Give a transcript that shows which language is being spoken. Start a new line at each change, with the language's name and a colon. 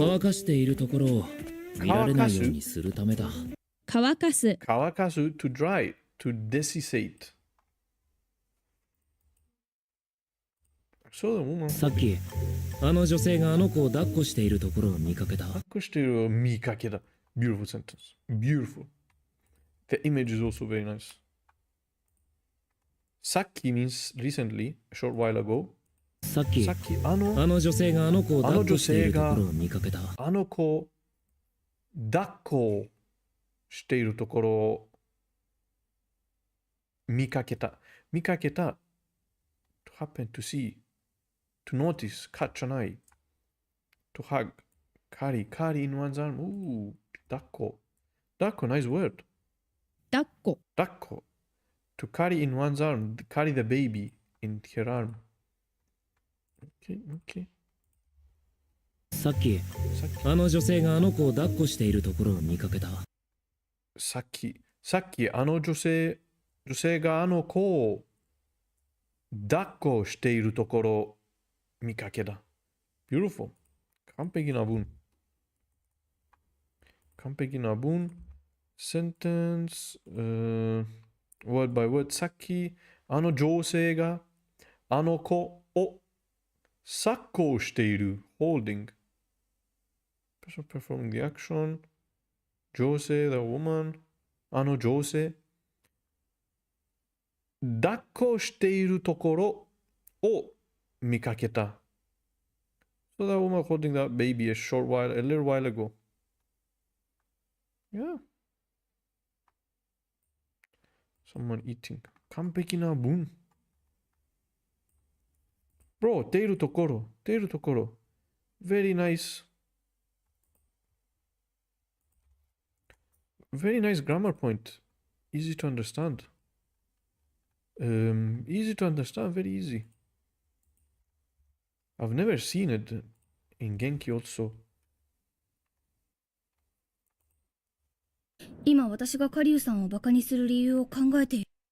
Japanese: 乾かしているところを見られないようにするためだ。乾かす
English: to dry, to desiccate.
Japanese: そうだもん。さっきあの女性があの子を抱っこしているところを見かけた。抱っこしている見かけた。
English: Beautiful sentence. Beautiful. The image is also very nice. さっき means recently, a short while ago.
Japanese: さっきあの女性があの子を抱っこしているところを見かけた。あの子抱っこしているところを見かけた。
English: to happen, to see, to notice, catch an eye, to hug, carry in one's arm. Ooh, 抱っこ nice word.
Japanese: 抱っこ
English: To carry in one's arm. Carry the baby in her arm. Okay, okay.
Japanese: さっきあの女性があの子を抱っこしているところを見かけた。さっきあの女性があの子を抱っこしているところを見かけた。
English: Beautiful.
Japanese: 完璧な文。完璧な文。
English: Sentence、word by word。
Japanese: さっきあの女性があの子を抱っこしている。
English: holding。 person performing the action。女性 the woman。
Japanese: あの女性。抱っこしているところを見かけた。
English: So that woman holding that baby a little while ago. Yeah. Someone eating.
Japanese: 完璧な文。
English: Bro, 出るところ。Very nice. Very nice grammar point. Easy to understand. Easy to understand, very easy. I've never seen it in Genki also.
Japanese: 今私がカリュウさんをバカにする理由を考えている。